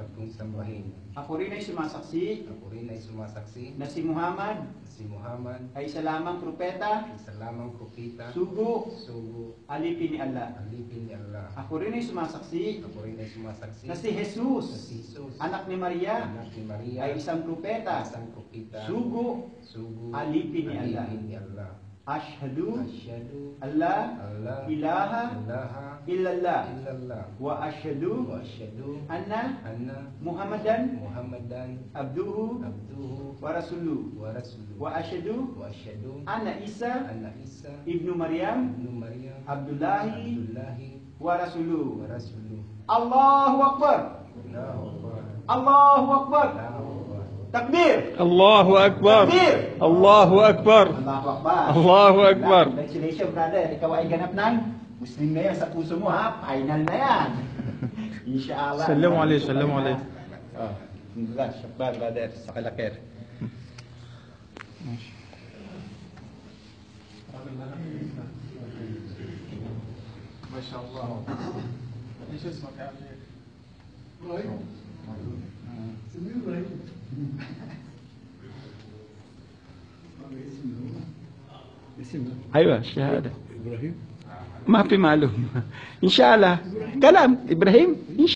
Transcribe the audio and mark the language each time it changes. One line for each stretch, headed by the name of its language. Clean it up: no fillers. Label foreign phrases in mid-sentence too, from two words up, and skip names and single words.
Filipino: Ako rin ay sumasaksi na si Muhammad ay isa lamang propeta, sugo, alipin ni Allah. Ako rin ay sumasaksi na si Jesus, anak ni Maria, ay isang propeta, sugo, alipin ni Allah.
Arabic: أشهد أن لا إله إلا الله وأشهد أن محمدا عبده ورسوله وأشهد أن عيسى ابن مريم عبد الله ورسوله. الله أكبر. الله أكبر. Takbir! الله أكبر! Takbir! الله أكبر! الله أكبر! الله أكبر!
English: Congratulations, brother.
Filipino: Ikaw ay ganap ng Muslim na yan sa puso mo, ha? Final na yan. Inshallah.
Arabic: سلام عليه، سلام عليه.
Filipino: Congrats, syakbar, brother, sa Kalakir. MashaAllah.
Arabic: ايش اسمك يا اخي؟ ابراهيم. سميه ابراهيم. ايوه الشهاده ابراهيم ما في معلوم ان شاء الله كلام ابراهيم